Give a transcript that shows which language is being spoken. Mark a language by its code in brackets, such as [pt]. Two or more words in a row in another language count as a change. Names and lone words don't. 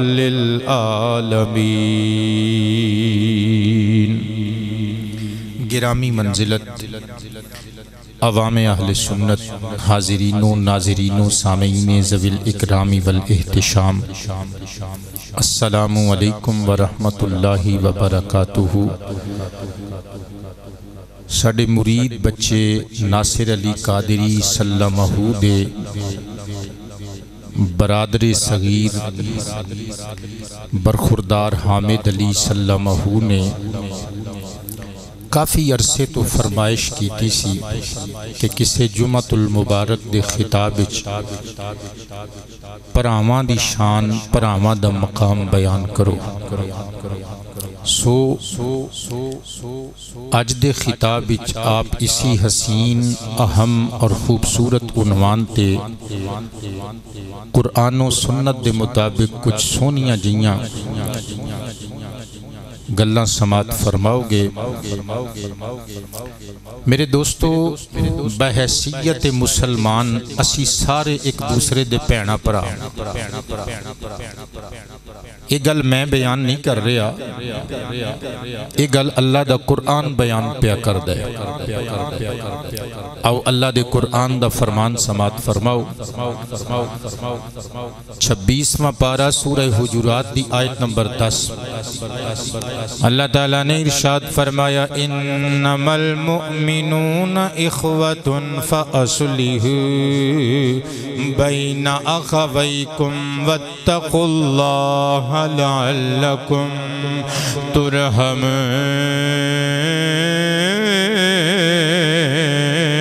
[ur] للعالمین گرامی منزلت عوام اہل سنت حاضرین و ناظرین و سامعین [ar] ذوی الاکرام والاحتشام السلام علیکم ورحمۃ اللہ وبرکاتہ [pa] ساڈے مرید بچے ناصر علی قادری سلمہ دے برادر صغیر برخوردار حامد علی سلمہ نے کافی عرصے تو فرمائش کیتی سی کہ کسے جمعۃ المبارک دے خطاب وچ پراواں دی شان پراواں دا مقام بیان کرو سو اج دے خطاب وچ آپ اسی حسین اہم اور خوبصورت عنوان تے قرآن و سنت دے مطابق کچھ سونیاں جیاں گلاں سماعت فرماؤ گے میرے دوستو بحیثیت مسلمان اسی سارے ایک دوسرے دے پینا پرا یہ گل میں بیان نہیں کر رہا یہ گل اللہ دا قرآن بیان پیا کر دے او اللہ دے قرآن دا فرمان سماعت فرماؤ 26واں پارہ سورہ حجرات دی آیت نمبر 10 اللہ تعالیٰ نے ارشاد فرمایا [ar] انما المؤمنون اخوة فاصلحوا بین اخویکم واتقوا اللہ لعلکم ترحمون